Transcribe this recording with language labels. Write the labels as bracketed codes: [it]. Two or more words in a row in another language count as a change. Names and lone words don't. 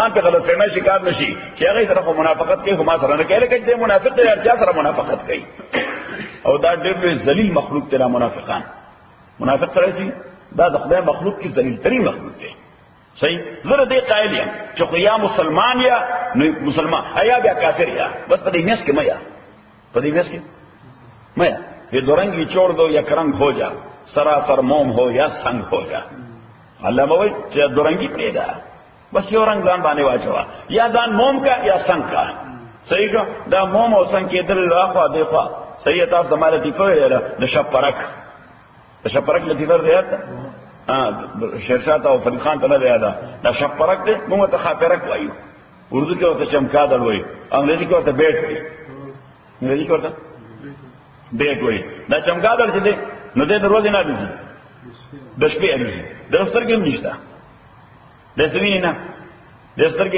[ps] خان په غلط فهمه شکار نشي چې هغه طرف منافقت کوي هم سره نه کوي لکه چې منافق دی هر چا سره منافقت کوي او دا ډېر ذلیل مخلوق دی منافقان منافق سره شي دا د خدای مخلوق کې ذلیل ترین مخلوق دی صحیح زه دې قائل یم چې خو یا مسلمان یا مسلمان یا بیا کافر یا بس په دې میس کې میا په دې میس کې میا [ur] یہ دو رنگ چھوڑ دو یا کرنگ ہو جا سراسر موم ہو یا سنگ ہو جا [ps] اللہ موئی چې دو رنگی پیدا بس یو رنگ ځان باندې واچوا یا ځان موم کا یا سنگ کا صحیح شو دا موم او سنگ کې دل اخوا دیخوا صحیح تاسو د مال لطیفه ویله د شپرک لطیفه دی شیرشاه او فرید خان ته نه دی یاده دا شپرک دی موږ ته خاپرک وایو اردو کې ورته چمکادل وایي انګریزي کې ورته بیټ وایي انګریزي کې ورته بیټ وایي دا چمکادل چې دی نو دی د ورځې نه الوزي د شپې الوزي د سترګې هم نشته د سوینې نه د سترګې